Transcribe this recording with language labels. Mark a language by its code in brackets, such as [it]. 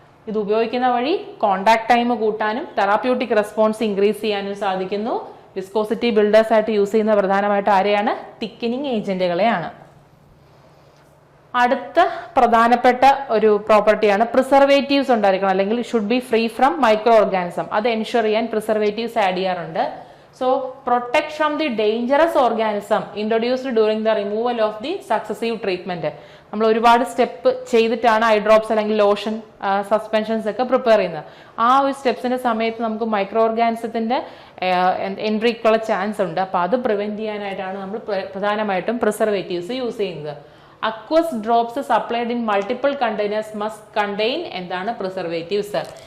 [ml] ഇത് ഉപയോഗിക്കുന്ന വഴി കോണ്ടാക്ട് ടൈം കൂട്ടാനും തെറാപ്യൂട്ടിക് റെസ്പോൺസ് ഇൻക്രീസ് ചെയ്യാനും സാധിക്കുന്നു. വിസ്കോസിറ്റി ബിൽഡേഴ്സ് ആയിട്ട് യൂസ് ചെയ്യുന്ന പ്രധാനമായിട്ട് ആരെയാണ്, തിക്കനിങ് ഏജന്റുകളെയാണ്. അടുത്ത പ്രധാനപ്പെട്ട ഒരു പ്രോപ്പർട്ടിയാണ് പ്രിസർവേറ്റീവ്സ് ഉണ്ടായിരിക്കണം, അല്ലെങ്കിൽ [en] Should be free from microorganism. [ml] അത് എൻഷുർ ചെയ്യാൻ പ്രിസർവേറ്റീവ്സ് ആഡ് ചെയ്യാറുണ്ട്. [en] So protect from the dangerous organism introduced during the removal of the successive treatment. [ml] നമ്മൾ ഒരുപാട് സ്റ്റെപ്പ് ചെയ്തിട്ടാണ് ഐ ഡ്രോപ്സ് അല്ലെങ്കിൽ ലോഷൻ, സസ്പെൻഷൻസ് ഒക്കെ പ്രിപ്പയർ ചെയ്യുന്നത്. ആ ഒരു സ്റ്റെപ്സിന്റെ സമയത്ത് നമുക്ക് മൈക്രോ ഓർഗാനിസത്തിന്റെ എൻട്രിക്കുള്ള ചാൻസ് ഉണ്ട്. അപ്പൊ അത് പ്രിവെന്റ് ചെയ്യാനായിട്ടാണ് നമ്മൾ പ്രധാനമായിട്ടും പ്രിസർവേറ്റീവ്സ് യൂസ് ചെയ്യുന്നത്. [en] aqueous drops supplied in multiple containers must contain [ml] എന്താണ്, [en] Preservatives.